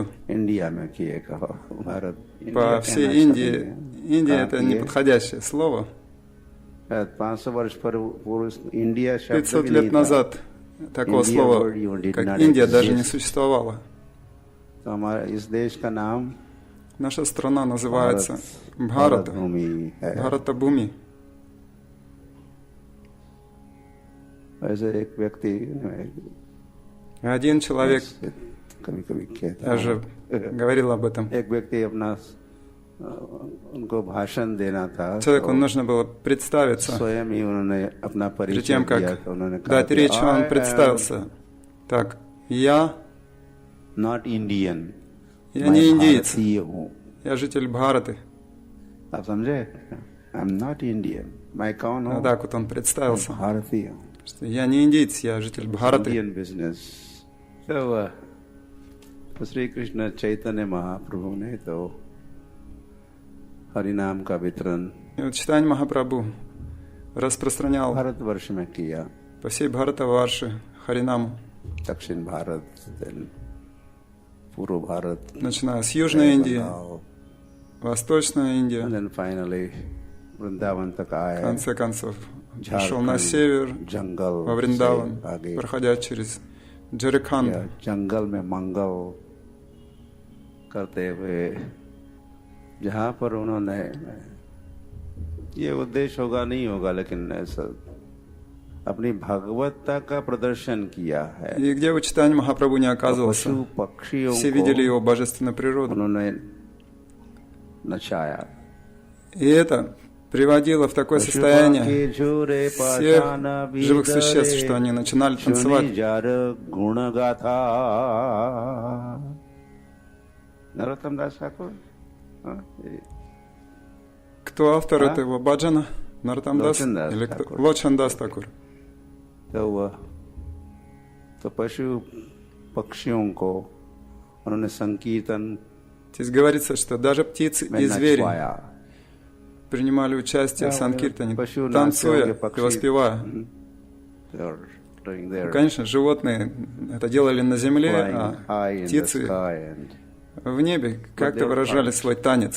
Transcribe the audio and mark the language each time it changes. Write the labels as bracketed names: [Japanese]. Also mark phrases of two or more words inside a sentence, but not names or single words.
[Hindi] इंडिया में किए कहो भारत. [Russian] По всей Индии. Индия — это неподходящее слово. 500 лет назад такого слова, как Индия, даже не существовало. Наша страна называется Бхарата, [Hindi] भूमि है। [Russian] Бхарата Бхуми. [Hindi] ऐसे एक व्यक्ति [Russian] Один человек, [Hindi] कभी-कभी कहता [Russian] я же говорил об этом, [Hindi] एक व्यक्ति अपना उनको भाषण देना था, [Russian] человеку нужно было представиться. [Hindi] स्वयं ही उन्होंने अपना [Russian] Перед [Hindi] परिचय [Russian] тем, [Hindi] दिया, [Russian] как [Hindi] तो उन्होंने कहा [Russian] дать [Hindi] कि [Russian] речь, он [English] I [Russian] представился. Так, я [English] am not Indian, [Russian] не индиец, [Hindi] भारतीय हूँ। [Russian] я житель Бхараты. [Hindi] आप समझे? [English] I'm not Indian. [Hindi] मैं कौन हूँ? [Russian] Так вот он представился, [Hindi] भारतीय हूँ। [Russian] что я не индиец, я житель Бхараты. [English] Indian business. [Hindi] तो श्री कृष्ण चैतन्य महाप्रभु ने तो हरिनाम का वितरण [Russian] И вот Чайтанья Махапрабху распространял [Hindi] भारतवर्ष में किया, [Russian] по всей Бхаратаварше Харинаму, [Hindi] दक्षिण भारत, पूर्व भारत, [Russian] начиная с Южной Индии, [Hindi] बंगाल, [Russian] Восточная Индия, [English] and then finally वृंदावन तक [Russian] в [Hindi] आए, [Russian] конце концов пришел на [Hindi] झारखंड, [Russian] север, [Hindi] जंगल [Russian] во [Hindi] से [Russian] Вриндаван, [Hindi] आगे, [Russian] проходя через Джарханд. [Hindi] या जंगल में मंगल करते हुए जहाँ पर उन्होंने, ये उद्देश्य होगा नहीं होगा, लेकिन ऐसा अपनी भागवतता का प्रदर्शन किया है। [Russian] И где бы Чайтанья Махапрабху не оказывался, [Hindi] पशु पक्षियों [Russian] все [Hindi] को [Russian] видели его божественную природу. [Hindi] उन्होंने नचाया। [Russian] И это приводило в такое состояние всех живых существ, что они начинали танцевать. [Hindi] नरोत्तम दास ठाकुर, [Russian] Кто автор этого баджана? Нароттам Дас или кто? Лочан Дас Такур. [Hindi] तो पशु पक्षियों को उन्होंने संकीर्तन [Russian] Здесь говорится, что даже птицы и звери принимали участие в санкиртане, танцуя и воспевая. Конечно, животные это делали на земле, а птицы в небе как-то выражали свой танец.